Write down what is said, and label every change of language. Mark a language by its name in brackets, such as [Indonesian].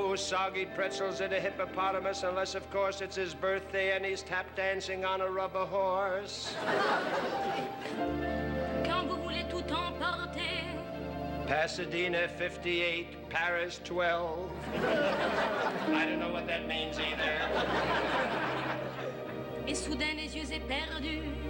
[English] soggy pretzels at a hippopotamus, unless, of course, it's his birthday and he's tap dancing on a rubber horse. [French] Quand vous voulez tout emporter. [English] Pasadena 58, Paris 12. I don't know what that means either. [French] Et soudain les yeux éperdus.